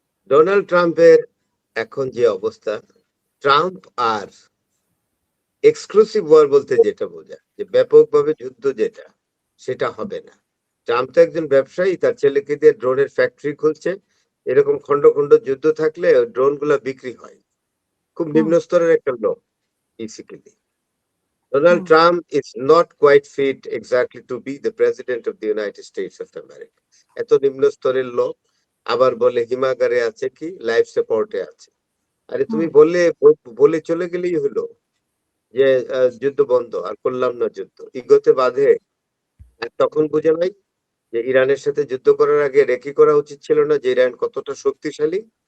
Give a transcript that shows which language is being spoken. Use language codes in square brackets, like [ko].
[bn] Donald ট্রাম্পের এখন যে অবস্থা, ট্রাম্প আর এক্সক্লুসিভ ওয়ার বলতে যেটা বোঝায় যে ব্যাপকভাবে যুদ্ধ যেটা, সেটা হবে না। ট্রাম্প তো একজন ব্যবসায়ী, তার ছেলেকে দিয়ে ড্রোনের ফ্যাক্টরি খুলছে। এরকম খন্ড খন্ড যুদ্ধ থাকলে ড্রোন গুলা বিক্রি হয়। খুব হুম, নিম্ন স্তরের একটা লোক basically. Hmm, [en] Donald Trump is not quite fit exactly to be the president of the United States of America. [bn] এত নিম্ন স্তরের লোক, আবার বলে হিমাগারে আছে, কি লাইফ সাপোর্টে আছে। আরে হুম, তুমি বললে বলে চলে গেলেই হলো যে যুদ্ধ বন্ধ, আর করলাম না যুদ্ধ, ইগোতে বাঁধে। আর তখন বুঝে নাই যে ইরানের সাথে যুদ্ধ করার আগে রেকি করা উচিত ছিল না, যে ইরান কতটা শক্তিশালী।